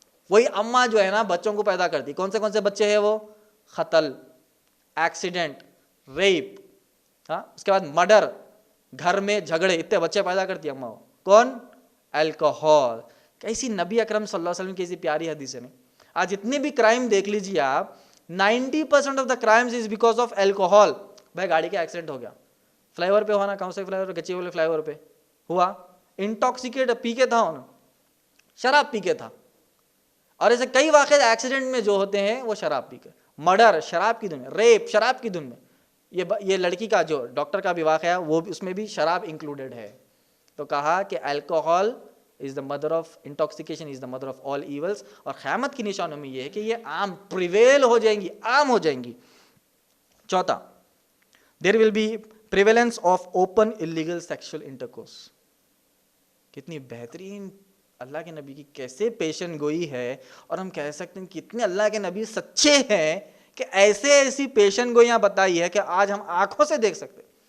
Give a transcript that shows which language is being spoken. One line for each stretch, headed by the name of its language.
Urdu: وہی اماں جو ہے نا بچوں کو پیدا کرتی. کون سے بچے ہیں وہ؟ قتل، ایکسیڈنٹ، ریپ، اس کے بعد مرڈر، گھر میں جھگڑے، اتنے بچے پیدا کرتی اماں. کون؟ الکوہول. کیسی نبی اکرم صلی اللہ علیہ وسلم کی ایسی پیاری حدیث ہے. آج جتنے بھی کرائم دیکھ لیجیے آپ،
English: 90% of the crimes is because of alcohol.
Urdu: بھائی گاڑی کا ایکسیڈنٹ ہو گیا، فلائی اوور پہ ہوا نا، کون سے فلائی اوور پہ؟ گچی والے فلائی اوور پہ ہوا، انٹاکسیکیٹ پی کے تھا، شراب پی کے تھا. اور ایسے کئی واقعے ایکسیڈنٹ میں جو ہوتے ہیں وہ شراب پی کے. مرڈر شراب کی دھن میں، ریپ شراب کی دھن میں. یہ لڑکی کا جو ڈاکٹر کا بھی واقعہ ہے وہ اس میں بھی شراب انکلوڈیڈ ہے. تو کہا کہ
English: Alcohol is the mother of intoxication, is the mother of all evils.
Urdu: اور قیامت کی نشانوں میں یہ ہے کہ یہ عام پریویل ہو جائیں گی، عام ہو جائیں گی.
English: چوتھا there will be prevalence of open illegal sexual intercourse.
Urdu: کتنی بہترین اللہ کے نبی کی کیسے پیشن گوئی ہے، اور ہم کہہ سکتے ہیں کتنے اللہ کے نبی سچے ہیں کہ ایسی پیشن گوئیاں بتائی ہے کہ آج ہم آنکھوں سے دیکھ سکتے.